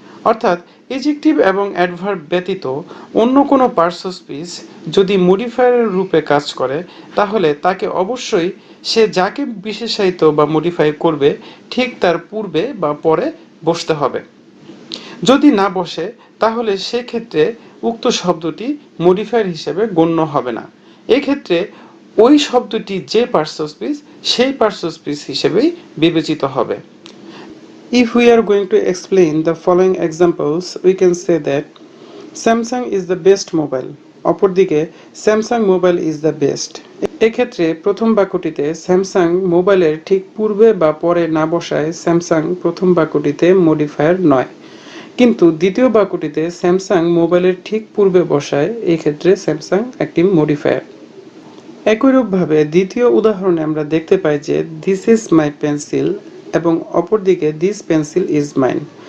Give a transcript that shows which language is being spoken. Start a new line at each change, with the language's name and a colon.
Bangla: অর্থাৎ এজেক্টিভ এবং অ্যাডভার্ব ব্যতীত অন্য কোনো পার্টস অফ স্পিচ যদি মডিফায়ারের রূপে কাজ করে তাহলে তাকে অবশ্যই সে যাকে বিশেষায়িত বা মডিফাই করবে ঠিক তার পূর্বে বা পরে বসতে হবে। যদি না বসে তাহলে সেক্ষেত্রে উক্ত শব্দটি মডিফায়ার হিসেবে গণ্য হবে না। এক্ষেত্রে ওই শব্দটি যে পার্টস অফ স্পিচ সেই পার্টস অফ স্পিচ হিসেবেই বিবেচিত হবে।
English: If we are going to explain the following examples, we can say that Samsung is the best mobile.
Bangla: অপরদিকে
English: Samsung mobile is the best.
Bangla: এক্ষেত্রে প্রথম বাক্যটিতে স্যামসাং মোবাইলের ঠিক পূর্বে বা পরে না বসায় স্যামসাং প্রথম বাক্যটিতে মডিফায়ার নয়, কিন্তু দ্বিতীয় বাক্যটিতে স্যামসাং মোবাইলের ঠিক পূর্বে বসায়, এই ক্ষেত্রে স্যামসাং একটি মডিফায়ার। একইরূপভাবে দ্বিতীয় উদাহরণে আমরা দেখতে পাই যে
English: this is my pencil
Bangla: এবং অপরদিকে
English: This pencil is mine.